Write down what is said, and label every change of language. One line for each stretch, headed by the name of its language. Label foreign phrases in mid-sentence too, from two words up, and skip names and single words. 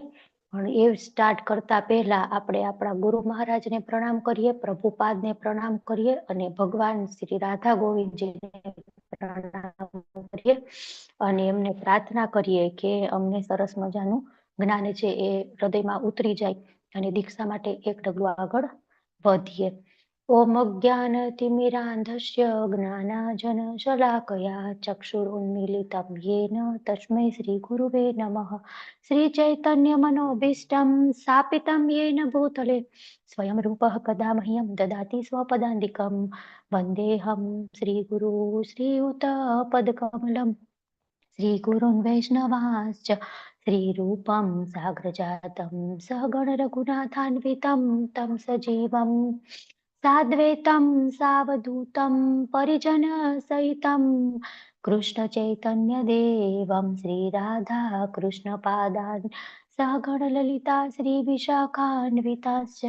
Gujarati: પણ એ સ્ટાર્ટ કરતા પહેલા આપણે આપણા ગુરુ મહારાજને પ્રણામ કરીએ, પ્રભુપાદને પ્રણામ કરીએ અને ભગવાન શ્રી રાધા ગોવિંદજીને પ્રણામ કરીએ અને એમને પ્રાર્થના કરીએ કે અમને સરસ મજાનું જ્ઞાન છે એ હૃદયમાં ઉતરી જાય અને દીક્ષા માટે એક ડગલું આગળ વધીએ।
Sanskrit: ओम अज्ञानतिमिरान्धस्य ज्ञानाञ्जन शलाकया चक्षुरुन्मीलितं येन तस्मै श्रीगुरुवे नमः। श्रीचैतन्यमनोभीष्टं स्थापितं येन भूतले स्वयं रूपः कदा मह्यं ददाति स्वपदान्तिकं। वन्देऽहं श्रीगुरु श्रीयुतपदकमलं श्रीगुरुन् वैष्णवांश्च श्रीरूपं साग्रजातं सहगण रघुनाथान्वितं तं सजीवं साद्वैतं सावधूतं परिजनसहितं कृष्णचैतन्यदेवं श्रीराधा कृष्णपादान् सहगण ललिता श्रीविशाखान्विताश्च।